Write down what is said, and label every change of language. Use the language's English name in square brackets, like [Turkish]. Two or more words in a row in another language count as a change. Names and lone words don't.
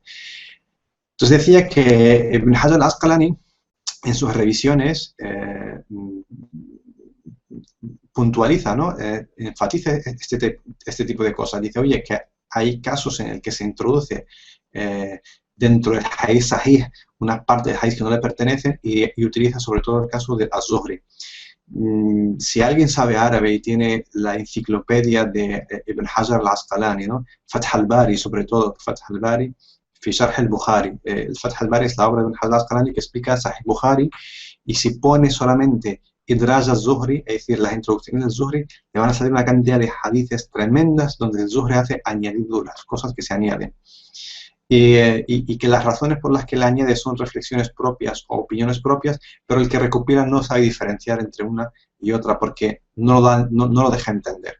[Spanish] Entonces decía que Ibn Hajar al-Asqalani, en sus revisiones, puntualiza, ¿no? Enfatiza este tipo de cosas. Dice, oye, que hay casos en el que se introduce dentro del [Arabic] حديث صحيح [Spanish] una parte del hadith que no le pertenece y utiliza sobre todo el caso del Az-Zuhri. Si alguien sabe árabe y tiene la enciclopedia de Ibn Hajar al-Asqalani, ¿no? Fath al-Bari, sobre todo Fath al-Bari, fi Sharh al-Bukhari. El Fath al-Bari es la obra de Ibn Hajar al-Asqalani que explica Sahih Bukhari, y si pone solamente [Arabic] إدراج الزهري, [Spanish] es decir, las introducciones del Zuhri, le van a salir una cantidad de hadices tremendas donde el Zuhri hace añadiduras, cosas que se añaden. Y que las razones por las que le añade son reflexiones propias o opiniones propias, pero el que recopila no sabe diferenciar entre una y otra porque no lo deja entender.